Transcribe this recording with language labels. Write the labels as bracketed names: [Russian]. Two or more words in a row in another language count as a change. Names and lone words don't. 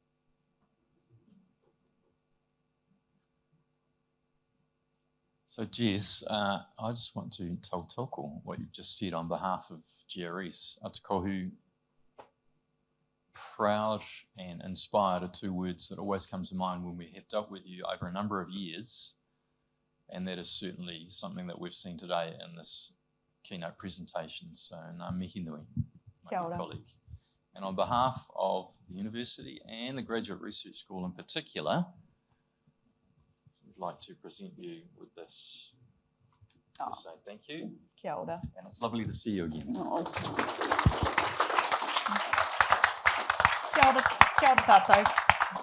[English] So Jess, I just want to tell Toko what you've just said on behalf of GRS. Atakohu, proud and inspired are two words that always come to mind when we have dealt with you over a number of years, and that is certainly something that we've seen today in this keynote presentation. [Māori] So ngā mihi nui, [English] my colleague. And on behalf of the university and the Graduate Research School in particular, like to present you with this Oh. to say thank you. [Māori] Kia ora. [English] And it's lovely to see you again. [Māori] Oh. Kia ora tātou.